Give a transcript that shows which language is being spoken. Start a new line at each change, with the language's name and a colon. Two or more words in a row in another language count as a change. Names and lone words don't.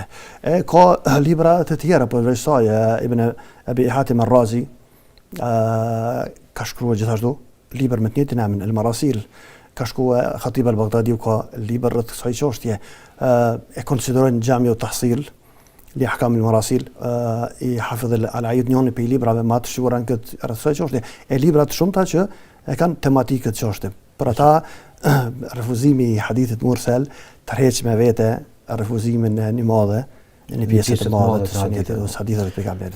Albanian: Ka libra të tjera përveç saj, Ibn Abi Hatim Ar-Razi ka shkruar gjithashtu libër me të njëjtin emrin El Marasil, ka shkruar Khatib al-Baghdadi ka libër rreth kësaj çështje, e konsiderojnë Jamiu Tahsil li ahkam al-marasil i Hafidh al-Aid njëri prej librave më të shuara në këtë rreth kësaj çështje, e libra të shumta që e kanë tematikë të çështjes. Për ata refuzimi i hadithit mursel tërheq me vete refuzimin e një madhe në një pjesë të madhe të sunetit ose haditheve të pejgamberit.